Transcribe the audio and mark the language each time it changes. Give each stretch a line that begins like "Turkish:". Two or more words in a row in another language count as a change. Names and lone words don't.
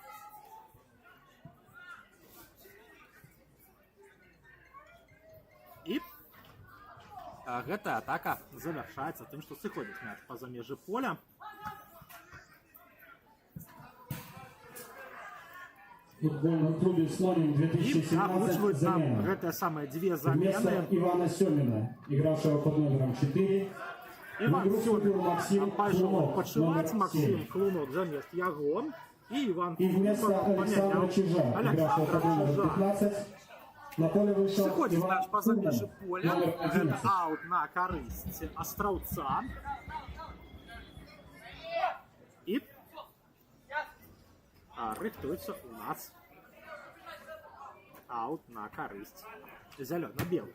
Belarusian: І гэтая атака завяршаецца тым, што сыходзіць мяч па-за межы поля.
Russian: В футбольном клубе «Слоним»
Belarusian: І 2017 агучваюць нам замена. гэтыя самыя дзве
Russian: Вместо замены. Ивана Семина, игравшего под номером 4,
Belarusian: Іван
Russian: выступил Максим
Belarusian: Сёмін пайшоў
Russian: Клунок,
Belarusian: адпачываць.
Russian: номер Максим 7.
Belarusian: Клунок замест яго. І Іван
Russian: И вместо Александра Чижа, игравшего под номером 15, на поле вышел
Belarusian: Сыходзіць
Russian: Иван
Belarusian: мяч па-за межы
Russian: Кулин,
Belarusian: поля.
Russian: номер
Belarusian: Гэта
Russian: 11.
Belarusian: аут на карысць Астраўца. І рыхтуецца у нас аут на карысць зялёна-белых.